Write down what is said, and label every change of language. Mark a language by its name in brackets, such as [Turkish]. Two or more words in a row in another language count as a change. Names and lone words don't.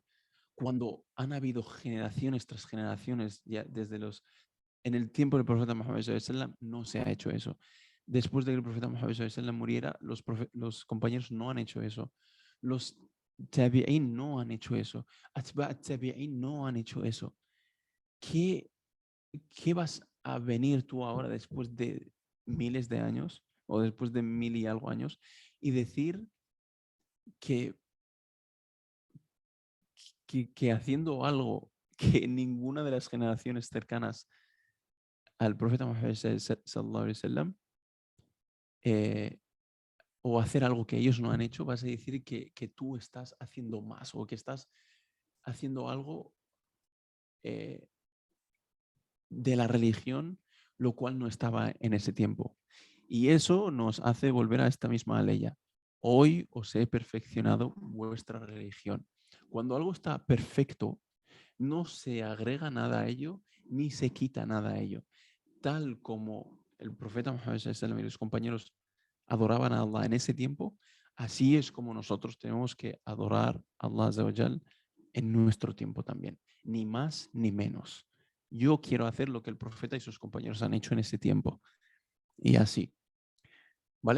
[Spanish] Cuando han habido generaciones tras generaciones, ya desde en el tiempo del profeta Muhammad [Arabic] صلى الله عليه وسلم [Spanish] no se ha hecho eso. Después de que el profeta Muhammad [Arabic] صلى الله عليه وسلم [Spanish] muriera, los compañeros no han hecho eso. Los tabi'in no han hecho eso. [Arabic] أتباع التابعين [Spanish] no han hecho eso. ¿Qué, ¿Qué vas a venir tú ahora después de miles de años o después de 1000 y algo años y decir que, que haciendo algo que ninguna de las generaciones cercanas al profeta Muhammad [Arabic] صلى الله عليه وسلم [Spanish] o hacer algo que ellos no han hecho, vas a decir que tú estás haciendo más o que estás haciendo algo eh, de la religión, lo cual no estaba en ese tiempo. Y eso nos hace volver a esta misma ley. Hoy os he perfeccionado vuestra religión. Cuando algo está perfecto, no se agrega nada a ello ni se quita nada a ello. Tal como el profeta Muhammad [Arabic] صلى الله عليه وسلم [Spanish] y los compañeros adoraban a Allah en ese tiempo, así es como nosotros tenemos que adorar a Allah [Arabic] عز وجل [Spanish] en nuestro tiempo también, ni más ni menos. Yo quiero hacer lo que el profeta y sus compañeros han hecho en ese tiempo. Y así. ¿Vale?